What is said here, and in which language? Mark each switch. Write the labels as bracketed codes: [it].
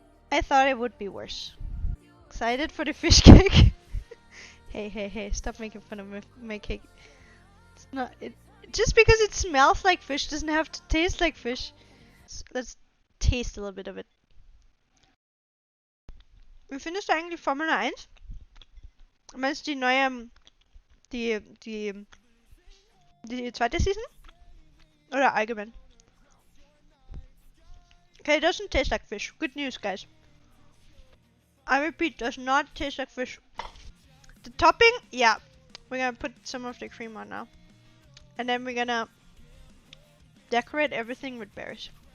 [en] I thought it would be worse. Excited for the fish cake? Hey, stop making fun of my cake. It's not, just because it smells like fish doesn't have to taste like fish. So let's taste a little bit of it. [de] Vi finished eigentlich Formel 1. Meinst du die neue, die zweite Season? Oder allgemein? [en] Okay, it doesn't taste like fish. Good news, guys. I repeat, does not taste like fish. The topping, yeah. We're gonna put some of the cream on now. And then we're gonna decorate everything with berries.